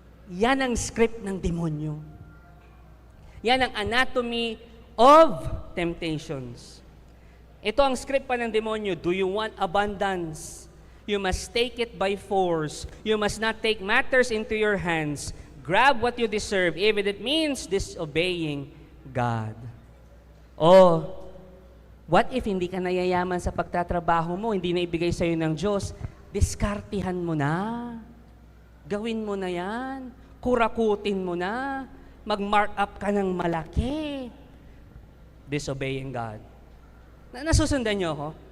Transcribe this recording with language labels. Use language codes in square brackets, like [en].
[tl] Yan ang script ng demonyo. Yan ang [en] anatomy of temptations. [tl] Ito ang script pa ng demonyo. [en] Do you want abundance? You must take it by force. You must not take matters into your hands. Grab what you deserve, even if it means disobeying God. [tl] Oh, [en] what if [tl] hindi ka nayayaman sa pagtatrabaho mo, hindi na ibigay sa'yo ng Diyos? Diskartihan mo na. Gawin mo na yan. Kurakutin mo na. Mag-mark up ka ng malaki. [en] Disobeying God. [tl] Nasusundan niyo ako?